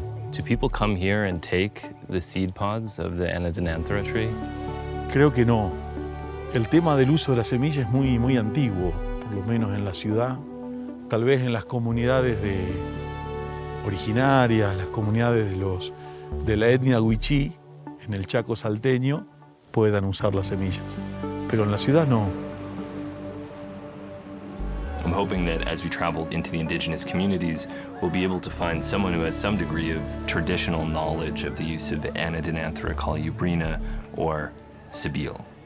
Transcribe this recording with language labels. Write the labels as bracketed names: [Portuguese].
[English] Do people come here and take the seed pods of the Anadenanthera tree? [Spanish] Creo que no. El tema del uso de la semilla es muy antiguo, por lo menos en la ciudad. Tal vez en las comunidades originarias, las comunidades de la etnia wichí, en el Chaco salteño, puedan usar las semillas. Pero en la ciudad no. [English] I'm hoping that as we travel into the indigenous communities, we'll be able to find someone who has some degree of traditional knowledge of the use of Anadenanthera colubrina or Sevil.